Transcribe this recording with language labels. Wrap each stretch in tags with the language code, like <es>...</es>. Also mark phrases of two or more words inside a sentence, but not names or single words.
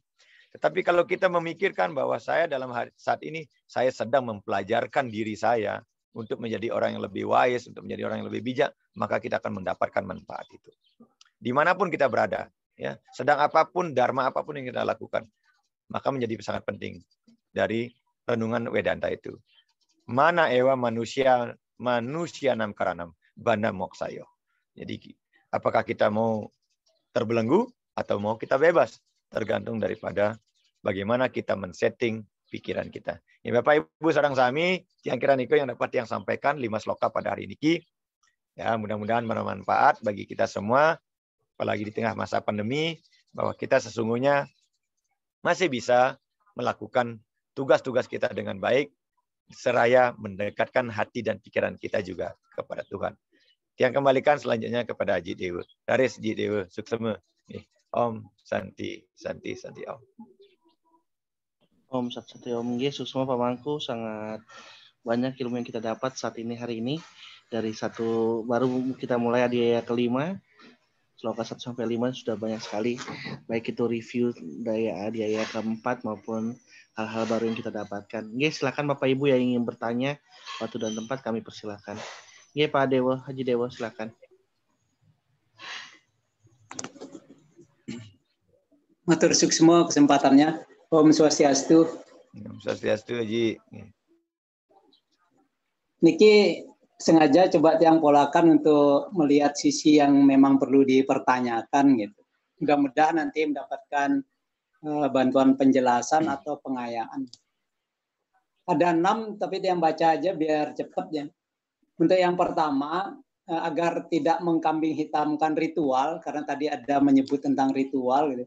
<id>Tetapi kalau kita memikirkan bahwa saya dalam saat ini, saya sedang mempelajarkan diri saya untuk menjadi orang yang lebih wise, untuk menjadi orang yang lebih bijak, maka kita akan mendapatkan manfaat itu. Dimanapun kita berada, ya, sedang apapun, dharma apapun yang kita lakukan, maka menjadi sangat penting dari renungan Vedanta itu.</id> <sa>Mana ewa manusia nam karanam banda moksayo.</sa> <id>Jadi apakah kita mau terbelenggu atau mau kita bebas, tergantung daripada bagaimana kita men-setting pikiran kita. Ya, Bapak Ibu</id> <ban>sareng sami,</ban> <id>Tiang Kiraniko yang dapat yang sampaikan 5 sloka pada hari ini. Ya, mudah-mudahan bermanfaat bagi kita semua, apalagi di tengah masa pandemi, bahwa kita sesungguhnya masih bisa melakukan tugas-tugas kita dengan baik, seraya mendekatkan hati dan pikiran kita juga kepada Tuhan. Yang kembalikan selanjutnya kepada Haji Dewa. Daris Haji Dewa, suksema.</id> <sa>Om Santi, Santi, Santi Om. Om Santi Om,</sa> <id>suksema Pak Mangku, sangat banyak ilmu yang kita dapat saat ini hari ini. Dari satu, baru kita mulai adhyaya kelima, sloka 1 sampai 5 sudah banyak sekali. Baik itu review dari adhyaya keempat maupun hal-hal baru yang kita dapatkan. Silakan Bapak Ibu yang ingin bertanya, waktu dan tempat kami persilakan. Pak Dewa, Haji Dewa, silakan.</id> <ban>Matur suksma kesempatannya. Om Swastiastu. Om Swastiastu, Haji.</ban> <id>Niki sengaja coba tiang polakan untuk melihat sisi yang memang perlu dipertanyakan gitu. Mudah-mudahan nanti mendapatkan bantuan penjelasan atau pengayaan. Ada 6 tapi tiang baca aja biar cepat ya. Untuk yang pertama, agar tidak mengkambing hitamkan ritual, karena tadi ada menyebut tentang ritual gitu.</id>